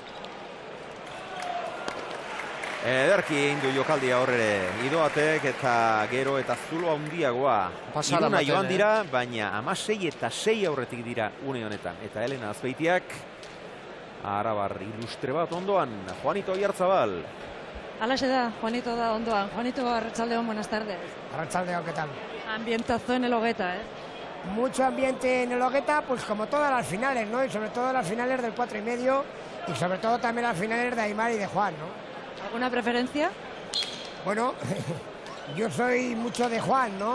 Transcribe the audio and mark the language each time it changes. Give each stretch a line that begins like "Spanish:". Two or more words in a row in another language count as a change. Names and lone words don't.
Basque: Ederki egin du jokaldia horre Idoatek eta gero eta zulo handiagoa. Iruna joan dira, baina 16 eta 6 aurretik dira une honetan. Eta Elena Azpeitiak, arabar ilustre bat ondoan, Juanito Oyarzabal. Alaxe da, Juanito da ondoan. Juanito, Arratsaldeon,
Spanish: buenas tardes. Arratsaldeon, ¿qué tal? Ambientazo en el Hogueta, ¿eh? Mucho ambiente en el Hogueta, pues como todas las finales, ¿no? Y sobre todo las finales del 4,5 y sobre todo también las finales de Aimar y de Juan, ¿no? ¿Alguna preferencia? Bueno, yo soy mucho de Juan, ¿no?